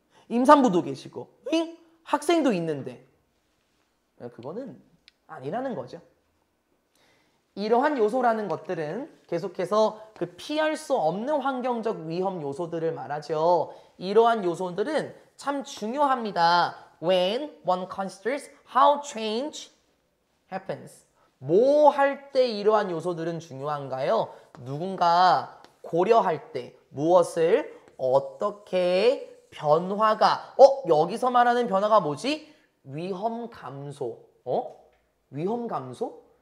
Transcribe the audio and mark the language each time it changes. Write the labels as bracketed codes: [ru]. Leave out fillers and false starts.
[ko] 임산부도 계시고 응? 학생도 있는데 그거는 아니라는 거죠. 이러한 요소라는 것들은 계속해서 그 피할 수 없는 환경적 위험 요소들을 말하죠. 이러한 요소들은 참 중요합니다. [en] When one considers how change happens. [ko] 뭐 할 때 이러한 요소들은 중요한가요? 누군가 고려할 때 무엇을 어떻게 변화가 여기서 말하는 변화가 뭐지? 위험 감소. 위험 감소?